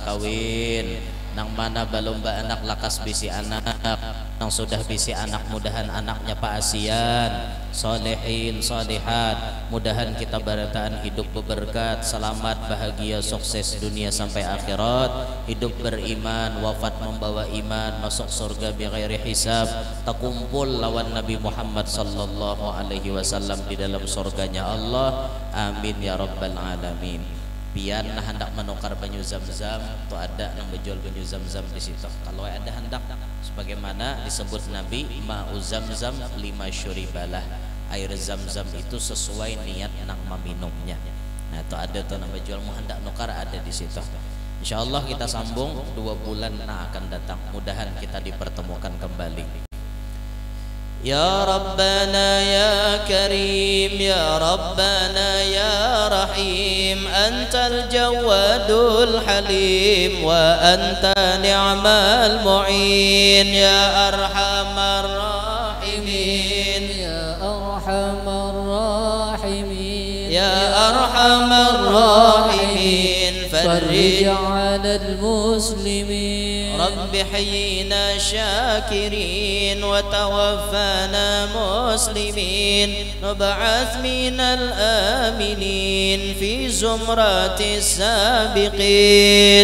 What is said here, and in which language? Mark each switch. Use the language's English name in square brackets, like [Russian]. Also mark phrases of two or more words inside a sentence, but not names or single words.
[Banjar] kawin, nang mana belum beranak lakas bisi anak, nang sudah bisi anak mudahan anaknya paasian, solehin solehat, mudahan kita barataan hidup berberkat, selamat, bahagia, sukses dunia sampai akhirat, hidup beriman, wafat membawa iman, masuk surga [Arabic] بغير حساب, [Banjar] takumpul lawan Nabi Muhammad [Arabic] صلى الله عليه وسلم [Banjar] di dalam surganya Allah. [Arabic] آمين يا رب العالمين. [Banjar] Pian nah hendak menukar banyu zam-zam, tu ada yang menjual banyu zam-zam di situ. Kalau ada hendak, sebagaimana disebut Nabi, [Arabic] ماء زمزم لما شرب له, [Banjar] air zam-zam itu sesuai niat nang meminumnya. Nah tu ada tu yang menjual, mau hendak nukar ada di situ. Insyaallah kita sambung 2 bulan nah akan datang, mudahan kita dipertemukan kembali. [Arabic] يا ربنا يا كريم، يا ربنا يا رحيم، أنت الجواد الحليم، وأنت نعم المعين، يا أرحم الراحمين، يا أرحم الراحمين، يا أرحم الراحمين، فرج على المسلمين. رب حينا شاكرين وتوفانا مسلمين، نبعث من الآمنين في زمرة السابقين.